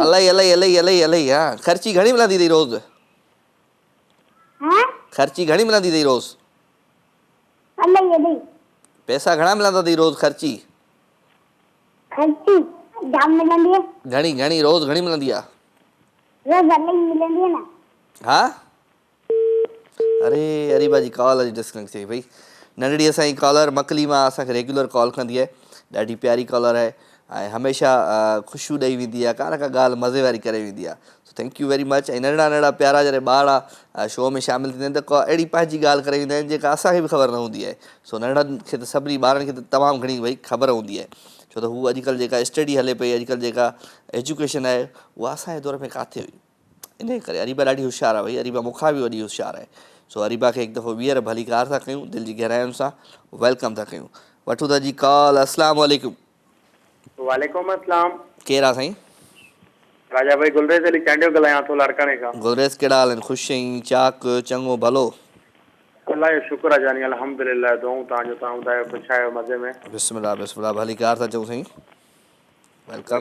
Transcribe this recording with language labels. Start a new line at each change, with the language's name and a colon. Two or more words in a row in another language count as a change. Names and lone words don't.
Sindhi: इलाही इलाही इलाही इलाही इलाही। हा, ख़र्ची घणी मिलंदी अथई रोज़? हाँ ख़र्ची घणी मिलंदी अथई रोज़? इलाही इलाही। पैसा घणा मिलंदा अथई रोज़ ख़र्ची? ख़र्ची जाम मिलंदी है, घणी घणी रोज़ घणी मिलंदी आहे? रोज़ इलाही मिलंदी है ना। हा? अरे अरीबा जी कॉल अॼु डिस्कनेक्ट थी वई। नंढड़ी असांजी कॉलर मकलीमा असांखे रेगुलर कॉल कंदी आहे, ॾाढी प्यारी कॉलर आहे ऐं हमेशह ख़ुशियूं ॾेई वेंदी आहे, का न का ॻाल्हि मज़े वारी करे वेंदी आहे।
English: So thank you very much.
Sindhi: ऐं नंढड़ा नंढड़ा प्यारा जॾहिं ॿार शो में शामिलु थींदा आहिनि त को अहिड़ी पंहिंजी ॻाल्हि करे वेंदा आहिनि जेका असांखे बि ख़बर न हूंदी आहे। सो नंढनि खे त सभिनी ॿारनि खे त तमामु घणी भई ख़बर हूंदी आहे, छो त हू अॼुकल्ह जेका स्टडी हले पई, अॼुकल्ह जेका एजुकेशन आहे उहा असांजे दौर में किथे हुई। इन करे अरीबा ॾाढी होशियारु आहे भई, अरीबा मूंखां बि वॾी होशियारु आहे। सो अरीबा खे हिकु दफ़ो वीहर भली कार था कयूं, दिलि जी गहराइयुनि सां वेलकम था कयूं। वठूं था जी कॉल।
Arabic: السلام عليكم. وعليكم السلام.
Sindhi: केरु आहे साईं? राजा भाई गुलरेज अली चांडियो ॻाल्हायां थो लाड़काणे खां। गुलरेज कहिड़ा हाल आहिनि? ख़ुशि आहीं? चाक चङो भलो? अल्लाह जो शुक्र आहे जानी, अल्हम्दुलिल्लाह। दुआऊं तव्हांजो, तव्हां ॿुधायो कुझु आहियो मज़े में?
Arabic: بسم الله بسم الله,
Sindhi: भली कार था चऊं साईं, वेलकम।